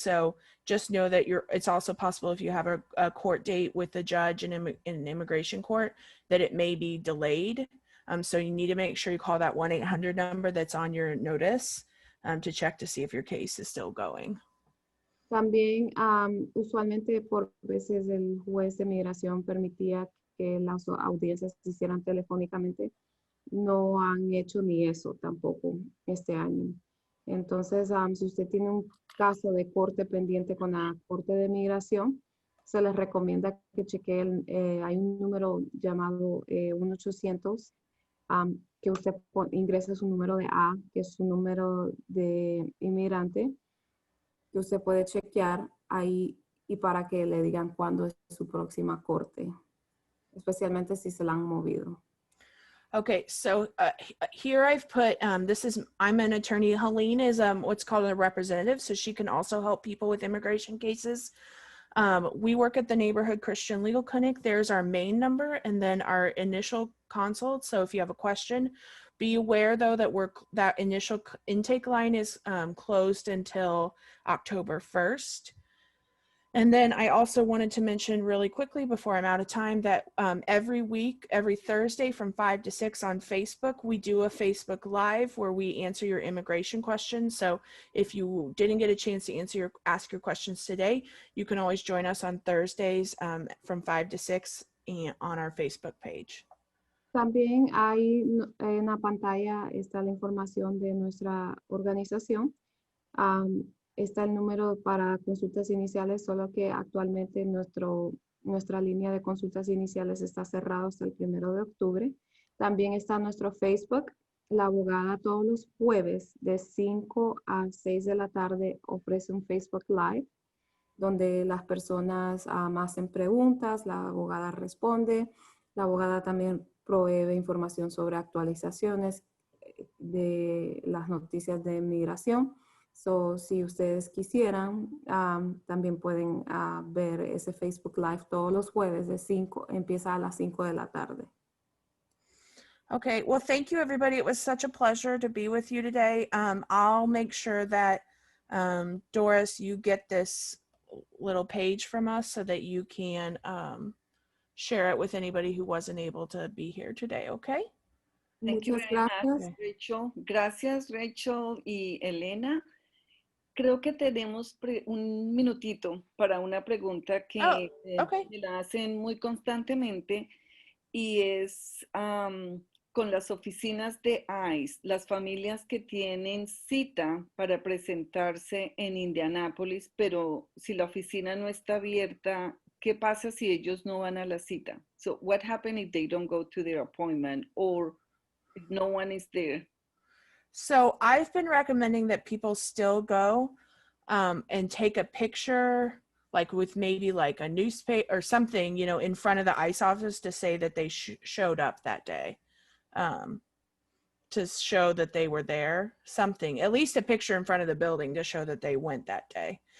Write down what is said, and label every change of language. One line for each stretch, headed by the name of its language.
English: So just know that it's also possible if you have a court date with the judge in an immigration court that it may be delayed. So you need to make sure you call that 1-800 number that's on your notice to check to see if your case is still going.
Spanish: También, usualmente por veces el juez de migración permitía que las audiencias se hicieran telefónicamente. No han hecho ni eso tampoco este año. Entonces, si usted tiene un caso de corte pendiente con la Corte de Migración, se les recomienda que chequeen. Hay un número llamado 1-800, que usted ingrese su número de A, que es su número de inmigrante, que usted puede chequear ahí y para que le digan cuándo es su próxima corte, especialmente si se la han movido.
English: Okay, so here I've put, I'm an attorney. Helene is what's called a representative, so she can also help people with immigration cases. We work at the Neighborhood Christian Legal Clinic. There's our main number and then our initial consult. So if you have a question, be aware though that initial intake line is closed until October 1st. And then I also wanted to mention really quickly before I'm out of time that every week, every Thursday from 5 to 6 on Facebook, we do a Facebook Live where we answer your immigration questions. So if you didn't get a chance to ask your questions today, you can always join us on Thursdays from 5 to 6 on our Facebook page.
Spanish: También hay en la pantalla está la información de nuestra organización. Está el número para consultas iniciales, solo que actualmente nuestra línea de consultas iniciales está cerrada hasta el 1 de octubre. También está nuestro Facebook. La abogada todos los jueves de 5 a 6 de la tarde ofrece un Facebook Live donde las personas hacen preguntas, la abogada responde. La abogada también provee información sobre actualizaciones de las noticias de inmigración. So, si ustedes quisieran, también pueden ver ese Facebook Live todos los jueves empieza a las 5 de la tarde.
English: Okay, well, thank you, everybody. It was such a pleasure to be with you today. I'll make sure that, Doris, you get this little page from us so that you can share it with anybody who wasn't able to be here today, okay? Thank you
Spanish: Muchas
English: very
Spanish: gracias.
English: much,
Spanish: Rachel. Gracias, Rachel y Elena. Creo que tenemos un minutito para una pregunta que
English: okay.
Spanish: me la hacen muy constantemente y es con las oficinas de ICE, las familias que tienen cita para presentarse en Indianápolis, pero si la oficina no está abierta, ¿qué pasa si ellos no van a la cita?
English: So what happens if they don't go to their appointment or if no one is there? So I've been recommending that people still go and take a picture, like with maybe like a newspaper or something, you know, in front of the ICE office to say that they showed up that day, to show that they were there, something, at least a picture in front of the building to show that they went that day.